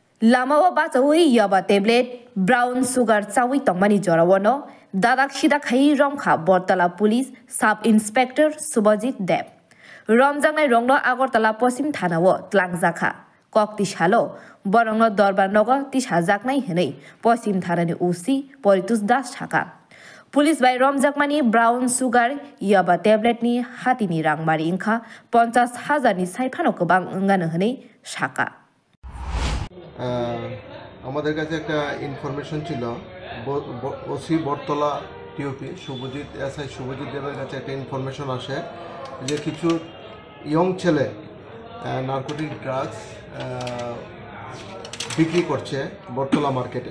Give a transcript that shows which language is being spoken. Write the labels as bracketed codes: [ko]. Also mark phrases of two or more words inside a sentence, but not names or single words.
[trp] Lamawa bacawi yaba tablet [en] brown sugar [trp] cawi tongmani jorawano dadak sida khai romkha Bortala [en] Police Sub Inspector [trp] Subhajit Deb Romjangnai rongno Agartala Posim Thanawo tlangjakha kokti shalo borongno Dorbar Nogo tishajaknai hinai Posim Thanani Usi Poritus Das Thaka Police by Romjakmani [en] brown sugar [trp] yaba tablet ni hatini rangmari ingkha 50,000 ni saifano kobang ngano hinai shaka [bn] আমাদের কাছে একটা ইনফরমেশন ছিল ওসি বটতলা টিওপি শুভজিৎ এসআই শুভজিৎ দেবের কাছে একটা ইনফরমেশন আসে যে কিছু ইয়ং ছেলে [en] narcotic drugs [bn] বিক্রি করছে বটতলা মার্কেটে।